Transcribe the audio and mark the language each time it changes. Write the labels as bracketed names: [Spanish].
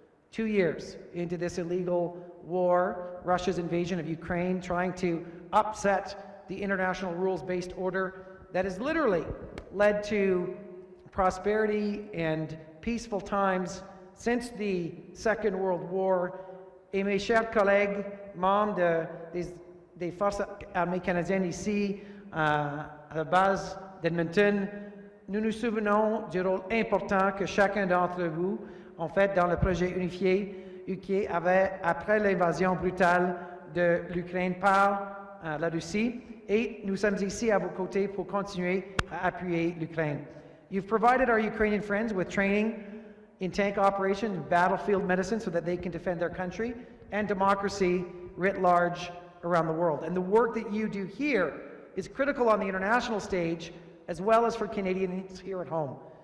[English] 2 years into this illegal war, Russia's invasion of Ukraine, trying to upset the international rules-based order that has literally led to prosperity and peaceful times since the Second World War. [French] Et mes chers collègues, membres des Forces armées canadiennes ici, à la base d'Edmonton, nous nous souvenons du rôle important que chacun d'entre vous ont fait dans le projet unifié UK après l'invasion brutale de l'Ukraine par la Russie, et nous sommes ici à vos côtés pour continuer à appuyer l'Ukraine. [English] You've provided our Ukrainian friends with training in tank operations, battlefield medicine, so that they can defend their country and democracy writ large around the world. And the work that you do here is critical on the international stage, as well as for Canadians here at home.